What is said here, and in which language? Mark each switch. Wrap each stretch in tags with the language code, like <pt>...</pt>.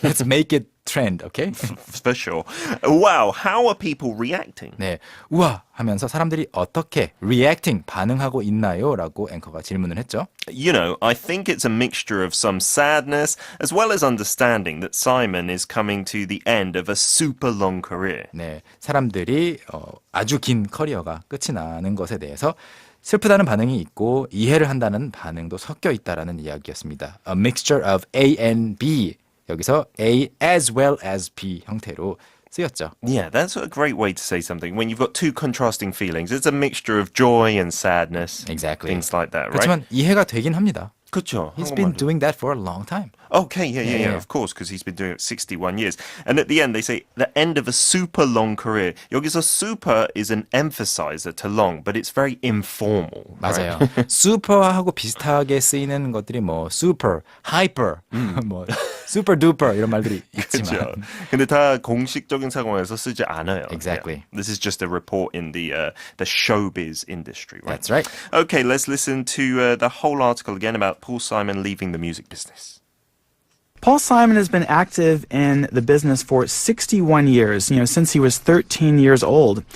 <en>Let's make it trend, okay? For sure. Wow, how are people reacting?</en> <ko>네, 우와 하면서 사람들이 어떻게 reacting, 반응하고 있나요? 라고 앵커가 질문을 했죠.</ko> <en>You know, I think it's a mixture of some sadness as well as understanding that Simon is coming to the end of a super long career.</en> <ko>네, 사람들이 아주 긴 커리어가 끝이 나는 것에 대해서 슬프다는 반응이 있고 이해를 한다는 반응도 섞여 있다라는 이야기였습니다.</ko> <en>A mixture of A and B.</en> <ko>여기서</ko> <en>A as well as B</en> <ko>형태로 쓰였죠.</ko> <en>Yeah, that's a great way to say something. When you've got two contrasting feelings, it's a mixture of joy and sadness. Exactly. Things like that, right?</en> <ko>그렇지만 이해가 되긴 합니다. 그렇죠.</ko> <en>He's been doing that for a long time. Okay, yeah, Yeah. of course, because he's been doing it 61 years. And at the end, they say the end of a super long career.</en> <ko>여기서</ko> <en>super is an emphasizer to long, but it's very informal.</en> <ko>맞아요. 슈퍼하고 비슷하게 쓰이는 것들이 뭐 super, hyper, 뭐 super duper 이런 말들이 그렇죠. 있지만 근데 다 공식적인 상황에서 쓰지 않아요.</ko> <en>Exactly. Yeah. This is just a report in the showbiz industry, right? That's right. Okay, let's listen to the whole article again about Paul Simon leaving the music business. Paul Simon has been active in the business for 61 years, since he was 13 years old.</en>